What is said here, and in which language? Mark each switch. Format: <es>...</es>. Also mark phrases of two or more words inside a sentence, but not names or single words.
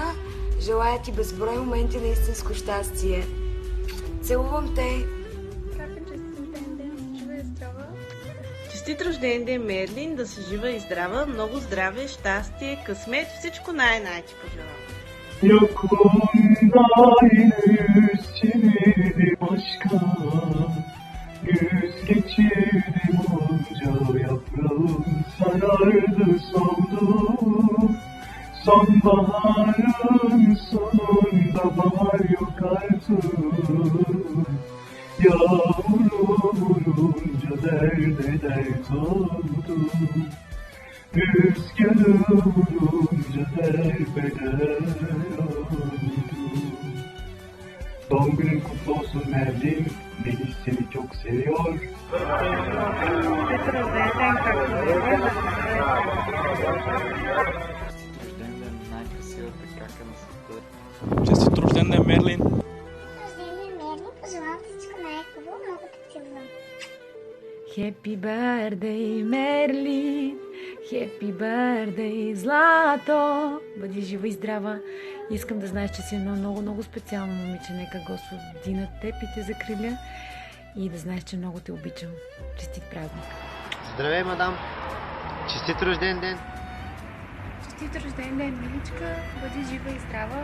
<bg>Желая ти безброй моменти на истинско щастие. Целувам те! Честит рожден ден, Мерлин, да си жива и здрава, много здраве, щастие, късмет, всичко най-най ти пожелавам.</bg> <tr>Yakundayın üstüne başka yüz geçirdim onca yaprağım sarardı soldu sonbaharın sonunda bahar yok artık yağmur vurunca derde dert oldu rüzgarı vurunca derbeder oldu. Doğum günün kutlu olsun Merlin. Melih seni çok seviyor.</tr> <bg>Честит рожден ден, Мерлин!</bg> <en>Happy birthday, Мерлин! Happy birthday,</en> <bg>Злато! Бъди жива и здрава. Искам да знаеш, че си едно много специално момиче. Нека Господина теб и те закриля. И да знаеш, че много те обичам. Честит празник! Здравей, мадам! Честит рожден ден! Честит рожден ден, миличка, бъди жива и здрава.</bg>